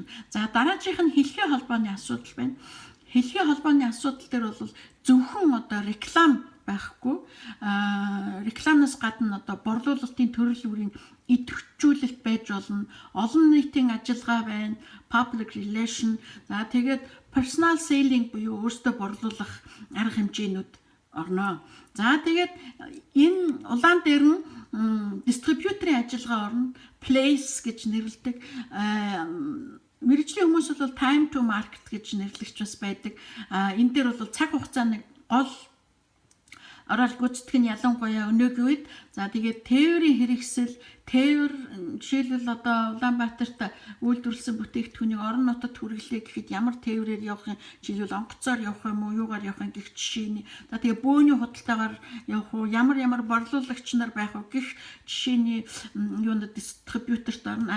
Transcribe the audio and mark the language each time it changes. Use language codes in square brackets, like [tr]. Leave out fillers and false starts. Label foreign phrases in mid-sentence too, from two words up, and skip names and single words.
[mn] За дараагийнх нь хэлхээ холбооны асуудал байна. Хэлхээ холбооны асуудал дээр бол зөвхөн одоо реклам байхгүй. Рекламнаас гадна одоо борлуулалтын төрөл бүрийн идэвхжүүлэлт байж болно. Олон нийтийн ажиллагаа байна. [en] Public relation. [mn] За тэгээд [en] personal selling [mn] буюу өөртөө борлуулах арга хэмжээнүүд орно. За тэгээд энэ улаан дээр нь дистрибьюторын ажиллагаа орно. Place гэж нэрлэдэг. Мэргэжлийн хүмүүс бол [en] time to market [mn] гэж нэрлэгч бас байдаг. Энэ дээр бол цаг хугацааны гол орол гүйцэтгэх нь ялангуяа өнөөгийн үед за тэгээд тээврийн хэрэгсэл тээвэр жишээлбэл одоо Улаанбаатарт үйлдвэрлэсэн бүтээгдэхүүнийг орон нутагт хүргэлээ гэхэд ямар тээврээр явах юм жишээлбэл онгоцоор явах юм уу юугаар явах юм гэх жишээний за тэгээд бөөний худалдаагаар явах уу ямар борлуулагч нар байх уу гэх жишээний юунд дистрибьюторт орно.